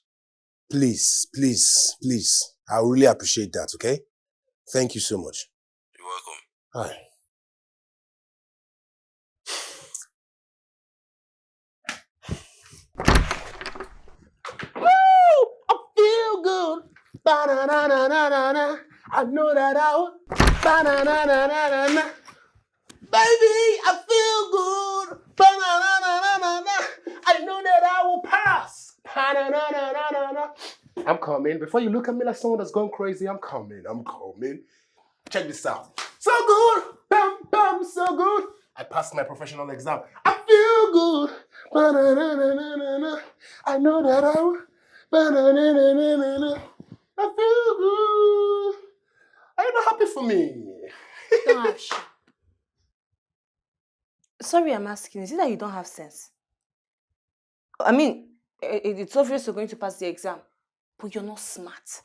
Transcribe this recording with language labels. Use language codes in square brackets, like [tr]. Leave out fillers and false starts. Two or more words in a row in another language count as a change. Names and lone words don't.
[en] Please, please, please. I really appreciate that, okay? Thank you so much. You're welcome. Hi. Woo! I feel good. Ba-na-na-na-na-na-na. I know that I will. Ba-na-na-na-na-na-na. Baby, I feel good. Ba-na-na-na-na-na-na. I know that I will pass. Ba-na-na-na-na-na-na. I'm coming. Before you look at me like someone that's gone crazy, I'm coming. Check this out. So good. Bam, bam, so good. I passed my professional exam. I feel good. Ba-na-na-na-na-na-na. I know that I will. Ba-na-na-na-na-na-na. I feel good. Are you not happy for me? Gosh. Sorry, I'm asking. Is it that you don't have sense? I mean, it's obvious you're going to pass the exam, but you're not smart.